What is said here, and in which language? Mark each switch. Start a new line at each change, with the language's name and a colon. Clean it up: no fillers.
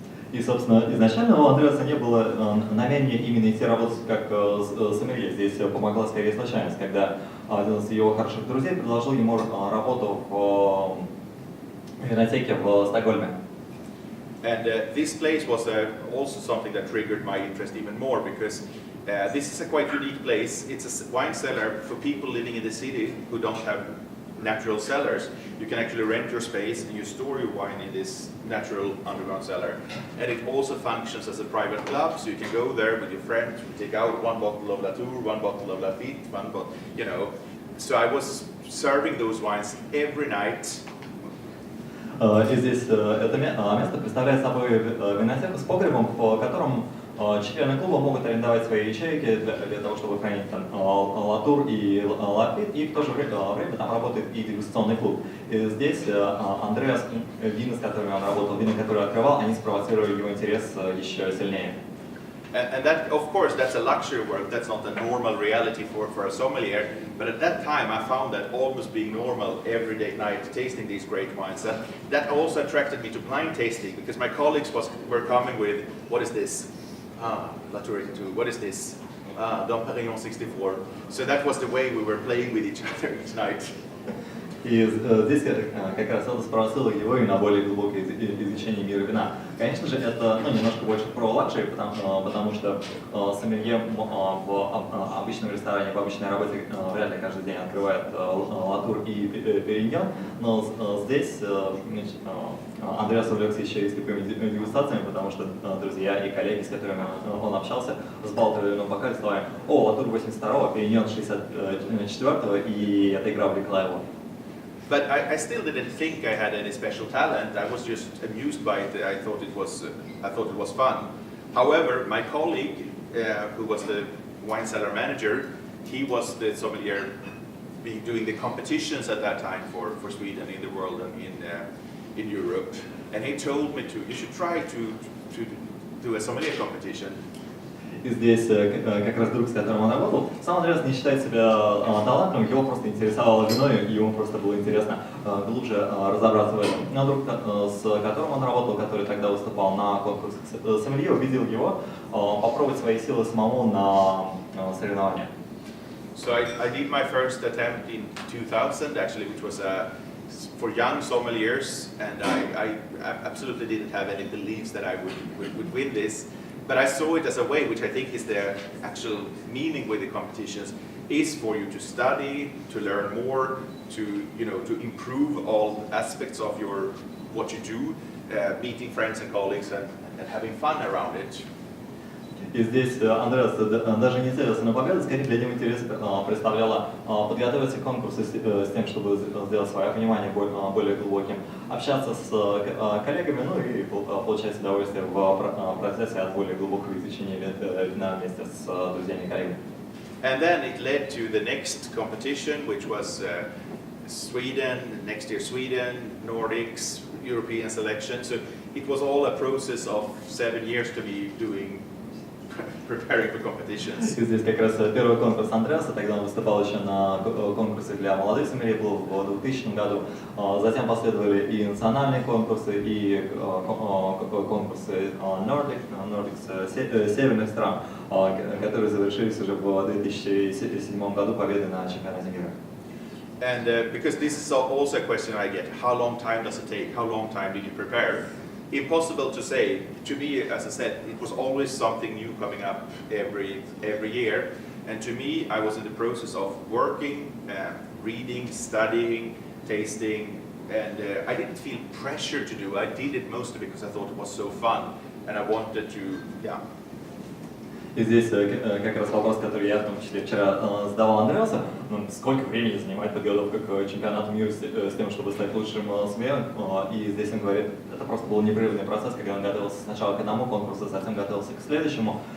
Russian: И, собственно, изначально у Андреаса не было намерения именно идти работать как сомелье. Здесь помогла скорее случайность, когда один из его хороших друзей предложил ему работу в винотеке в Стокгольме.
English: And this place was also something that triggered my interest even more because this is a quite unique place. It's a wine cellar for people living in the city who don't have natural cellars. You can actually rent your space and you store your wine in this natural underground cellar. And it also functions as a private club, so you can go there with your friends, you take out one bottle of Latour, one bottle of Lafite, one bottle, So I was serving those wines every night.
Russian: И здесь это место представляет собой винотеку с погребом, в котором члены клуба могут арендовать свои ячейки для того, чтобы хранить там Латур и Лафит, и в то же время там работает и дегустационный клуб. И здесь Андреас, вина, с которыми он работал, вина, которые открывал, они спровоцировали его интерес еще сильнее.
English: And that, of course, that's a luxury work. That's not a normal reality for a sommelier. But at that time, I found that almost being normal everyday night, tasting these great wines. And that also attracted me to blind tasting because my colleagues were coming with, what is this? Latour 82. What is this? Dom Perignon 64. So that was the way we were playing with each other each night.
Russian: И здесь как раз это спровоцировало его и на более глубокое изучение мира вина. Конечно же, это немножко больше про лакшери, потому что сомелье в обычном ресторане, в обычной работе вряд ли каждый день открывает латур и периньон, но здесь Андреас увлекся еще и слепыми дегустациями, потому что друзья и коллеги, с которыми он общался, сбалтывали на бокале словами: «О, латур 82-го, периньон 64-го», и эта игра увлекла его.
English: But I still didn't think I had any special talent. I was just amused by it. I thought it was fun. However, my colleague, who was the wine cellar manager, he was the sommelier doing the competitions at that time for Sweden in the world and in Europe. And he told me you should try to do a sommelier competition.
Russian: И здесь как раз друг, с которым он работал, сам Андреас не считает себя талантливым, его просто интересовало вино, и ему просто было интересно глубже разобраться в этом. Но друг, с которым он работал, который тогда выступал на конкурсах Sommelier, увидел его попробовать свои силы самому на соревнованиях.
English: So I did my first attempt in 2000, actually, which was for young sommeliers, and I absolutely didn't have any beliefs that I would win this. But I saw it as a way, which I think is the actual meaning with the competitions, is for you to study, to learn more, to improve all aspects of what you do, meeting friends and colleagues and having fun around it.
Russian: И здесь Андреас даже не целился на победу, скорее для него интерес представляло подготовиться к конкурсу с тем, чтобы сделать свое понимание более глубоким, общаться с коллегами, и получать удовольствие в процессе от более глубокого изучения вина вместе с друзьями и коллегами.
English: And then it led to the next competition, which was Sweden, next year Sweden, Nordics, European selection. So it was all a process of 7 years to be preparing for competitions.
Russian: И здесь как раз первый конкурс Андреаса, тогда он выступал еще на конкурсе для молодых сомелье, был в 2000 году. Затем последовали и национальные конкурсы, и конкурсы Nordics, северных стран, которые завершились уже в 2007 году победой на чемпионате мира.
English: And because this is also a question I get, how long time does it take? How long time did you prepare? Impossible to say. To me, as I said, it was always something new coming up every year. And to me, I was in the process of working, reading, studying, tasting, and I didn't feel pressure to do. I did it mostly because I thought it was so fun, and I wanted to, yeah.
Russian: И здесь как раз вопрос, который я в том числе вчера задавал Андреасу, сколько времени занимает подготовка к чемпионату мира с тем, чтобы стать лучшим сомелье. И здесь он говорит, это просто был непрерывный процесс, когда он готовился сначала к одному конкурсу, затем готовился к следующему.